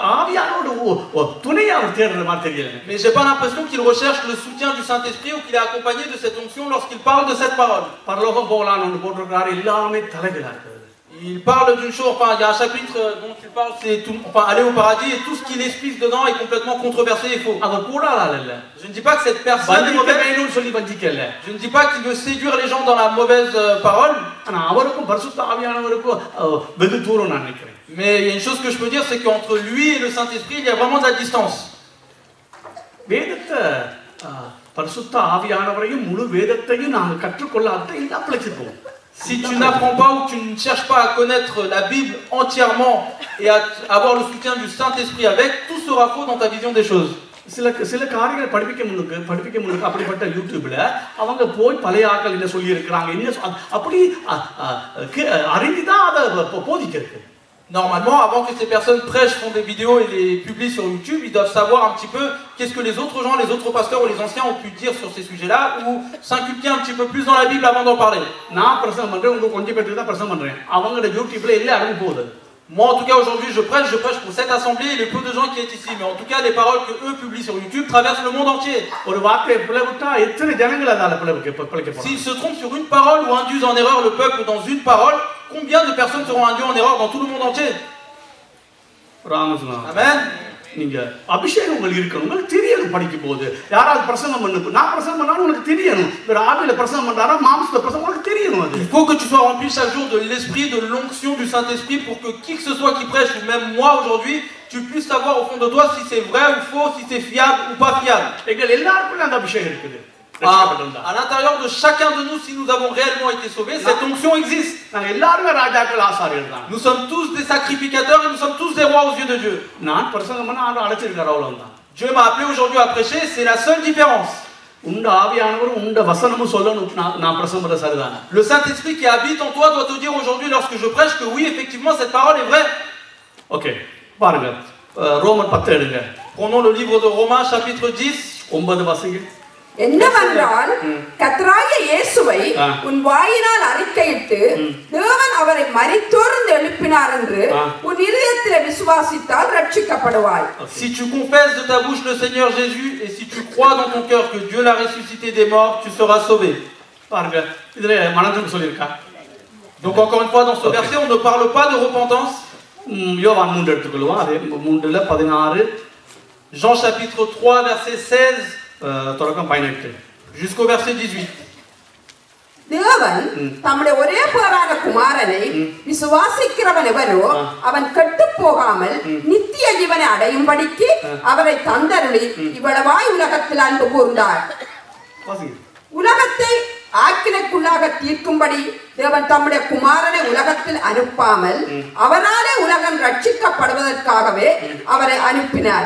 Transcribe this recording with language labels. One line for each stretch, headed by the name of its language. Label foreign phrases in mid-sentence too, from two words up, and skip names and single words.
French: Mais j'ai pas l'impression qu'il recherche le soutien du Saint-Esprit ou qu'il est accompagné de cette onction lorsqu'il parle de cette parole. Il parle d'une chose, enfin il y a un chapitre dont il parle, c'est enfin aller au paradis, et tout ce qu'il explique dedans est complètement controversé et faux.
Tamil: அவர் கூடாத ஆள் இல்ல.
French: Je ne dis pas que cette personne est
Tamil: வஞ்சிக்க
French: mauvaise,
Tamil: வேணும்னு சொல்லி வஞ்சிக்கல.
French: je ne dis pas qu'il veut séduire les gens dans la mauvaise parole,
Tamil: ஆனா அவருக்கும் பரிசுத்த ஆவியானவருக்கும் வெகு தூரம் நான் நினைக்கிறேன்.
French: mais il y a une chose que je peux dire, c'est qu'entre lui et le Saint-Esprit, il y a vraiment de la distance.
Tamil: வேதத்தை பரிசுத்த ஆவியானவரையும் முழு வேதத்தையும் நாங்கள் கற்றுக்கொள்ளாத எல்லாம் பிழைச்சு போவோம்.
French: Si tu n'apprends pas ou que tu ne cherches pas à connaître la Bible entièrement et à avoir le soutien du Saint-Esprit avec, tout sera faux dans ta vision des choses.
Tamil: சில காரியங்களை படிப்பிக்க முன்னுக்கு அப்படிப்பட்ட யூடியூப்ல அவங்க போய் பழைய ஆட்கள் என்ன சொல்லி இருக்கிறாங்க என்ன அப்படி அறிந்துதான் அதை போதிக்கிறது.
French: Normalement, avant que ces personnes prêchent, font des vidéos et les publient sur YouTube, ils doivent savoir un petit peu qu'est-ce que les autres gens, les autres pasteurs ou les anciens ont pu dire sur ces sujets-là, ou s'inculquer un petit peu plus dans la Bible avant d'en parler.
Tamil: நான் பிரசங்கம் பண்றேன், உங்களுக்கு கொஞ்சம் பேருக்கு தான் பிரசங்கம் பண்றேன். அவங்களோட யூடியூப்ல எல்லாம் அடங்கி போகுது.
French: Moi, en tout cas, aujourd'hui, je prêche pour cette assemblée et le peu de gens qui est ici. Mais en tout cas, les paroles que eux publient sur YouTube traversent le monde entier.
Tamil: ஒரு வார்த்தையை பிளவுட்டா எத்தனை ஜனங்கள் அதால பிளவுக்கு போறாங்க.
French: S'ils se trompent sur une parole ou induisent en erreur le peuple dans une parole, combien de personnes seront induites en erreur dans tout le monde entier? Amen.
Tamil: நீங்க அபிஷேகம் உங்களுக்கு இருக்கணும், உங்களுக்கு தெரியணும். படிக்கும் போது யாராவது பிரசங்கம் பண்ணு, நான் பிரசங்கம் பண்ணாலும் உங்களுக்கு தெரியணும். வேற ஆவியில பிரசங்கம் பண்றாரா மாம்சத்துல பிரசங்கம் உங்களுக்கு தெரியணும். அது
French: il faut que tu sois rempli chaque jour de l'esprit, de l'onction du Saint-Esprit, pour que qui que ce soit qui prêche, ou même moi aujourd'hui, tu puisses savoir au fond de toi si c'est vrai ou faux, si c'est fiable ou pas fiable.
Tamil: எங்கள் எல்லாருக்கும் அந்த அபிஷேகம் இருக்குது.
French: À l'intérieur de chacun de nous, si nous avons réellement été sauvés, cette onction existe.
Tamil: நாங்க எல்லாரும் ராஜாக்கள் ஆசாரியர்கள் தான்.
French: Nous sommes tous des sacrificateurs et nous sommes tous des rois aux yeux de Dieu.
Tamil: நான் பிரசங்கம் பண்ண ஆண்டு அழைச்சிருக்காரு அவ்வளவுதான்.
French: Dieu m'a appelé aujourd'hui à prêcher, c'est la seule différence.
Tamil: உண்ட ஆவியானவர் உண்ட வசனமும் சொல்லணும். நான் பிரசங்கம் பண்ண சரிதான்.
French: Le Saint-Esprit qui habite en toi doit te dire aujourd'hui lorsque je prêche que oui, effectivement, cette parole est vraie.
Tamil: OK. பாருங்க. ரோமர் 10 எடுங்க.
French: Prenons le livre de Romains chapitre 10.
Tamil: 9 வாசிங்க. என்னவென்றால் கர்த்தராகிய இயேசுவை உன் வாயினால் அறிக்கையிட்டு தேவன் அவரை மரித்தோர்ந்து எழுப்பினார் என்று உன் இதயத்திலே விசுவாசித்தால் ரட்சிக்கப்படுவாய்.
French: Si tu confesses de ta bouche le Seigneur Jésus et si tu crois dans ton cœur que Dieu l'a ressuscité des morts, tu seras sauvé.
Tamil: பாருங்க இதுல மனதுக்கு சொல்லிருக்கா.
French: Donc encore une fois dans ce verset on ne parle pas de repentance.
Tamil: யோவான் 3 எடுத்துக்கொள்வோம். அது 3ல 16.
French: Jean chapitre 3 verset 16
Tamil: தொடக்கம் 18
French: jusqu'au verset 18.
Tamil: தேவன் தம்முடைய ஒரே பேரான குமாரனை விசுவாசிக்கிறவன் எவனோ அவன் கெட்டு போகாமல் நித்திய ஜீவனை அடையும்படிக்கு அவரை தந்தருளி இவ்வளவாய் உலகத்தில் அன்பு கூர்ந்தார். உலகத்தை ஆக்கினைக்குள்ளாக தீர்க்கும்படி தேவன் தம்முடைய குமாரனை உலகத்தில் அனுப்பாமல் அவராலே உலகம் ரட்சிக்கப்படுவதற்காகவே அவரை அனுப்பினார்.